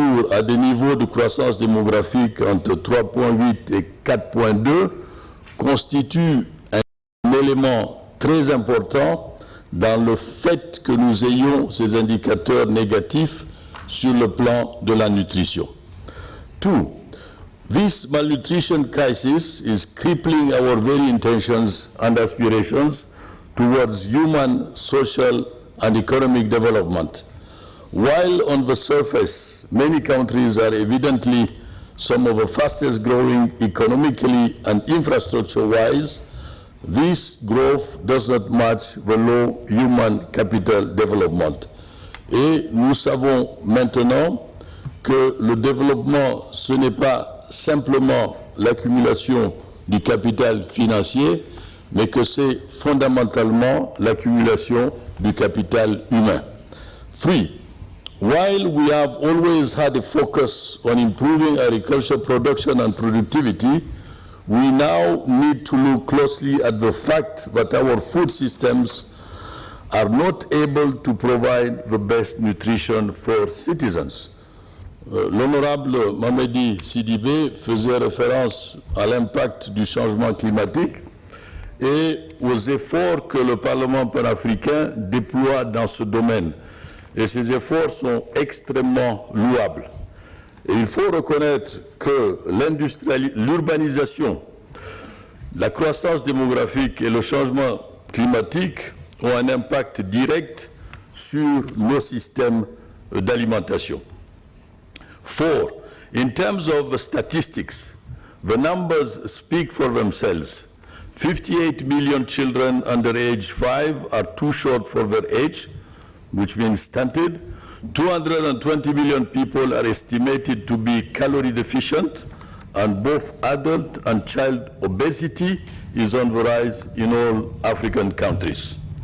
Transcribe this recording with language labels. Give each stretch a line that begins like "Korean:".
French: à des niveaux de croissance démographique entre 3,8 et 4,2 constitue un élément très important dans le fait que nous ayons ces indicateurs négatifs sur le plan de la nutrition.
English: Two, this malnutrition crisis is crippling our very intentions and aspirations towards human, social, and economic development. While on the surface, many countries are evidently some of the fastest growing economically and infrastructure-wise, this growth does not match the low human capital development.
French: Et nous savons maintenant que le développement, ce n'est pas simplement l'accumulation du capital financier, mais que c'est fondamentalement l'accumulation du capital humain.
English: Three, while we have always had a focus on improving agricultural production and productivity, we now need to look closely at the fact that our food systems are not able to provide the best nutrition for citizens.
French: L'honorable Mamadi Sidibé faisait référence à l'impact du changement climatique et aux efforts que le Parlement panafricain déploie dans ce domaine. Et ces efforts sont extrêmement louables. Et il faut reconnaître que l'urbanisation, la croissance démographique et le changement climatique ont un impact direct sur nos systèmes d'alimentation.
English: Four, in terms of statistics, the numbers speak for themselves. 58 million children under age 5 are too short for their age, which means stunted. 220 million people are estimated to be calorie deficient, and both adult and child obesity is on the rise in all African countries.